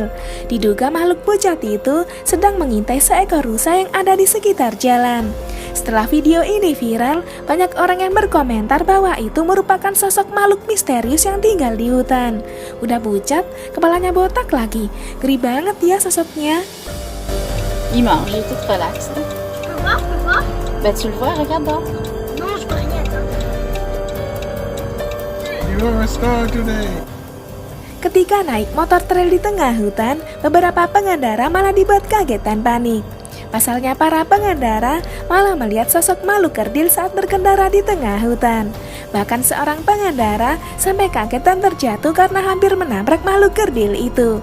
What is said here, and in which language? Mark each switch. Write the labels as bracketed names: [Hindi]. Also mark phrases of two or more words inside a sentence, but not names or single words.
[Indonesian] Diduga makhluk pucat itu sedang mengintai seekor rusa yang ada di sekitar jalan. Setelah video ini viral, banyak orang yang berkomentar bahwa itu merupakan sosok makhluk misterius yang tinggal di hutan. Udah pucat, kepalanya botak lagi. Ngeri banget ya sosoknya. [French] Il mange, il est tout relax. Tu peux voir? Bah tu le vois, regarde dehors. Non, je peux rien. [English] You are a star today. [Indonesian] Ketika naik motor trail di tengah hutan, beberapa pengendara malah dibuat kaget dan panik. Pasalnya para pengendara malah melihat sosok makhluk kerdil saat berkendara di tengah hutan. Bahkan seorang pengendara sampai kaget dan terjatuh karena hampir menabrak makhluk kerdil itu.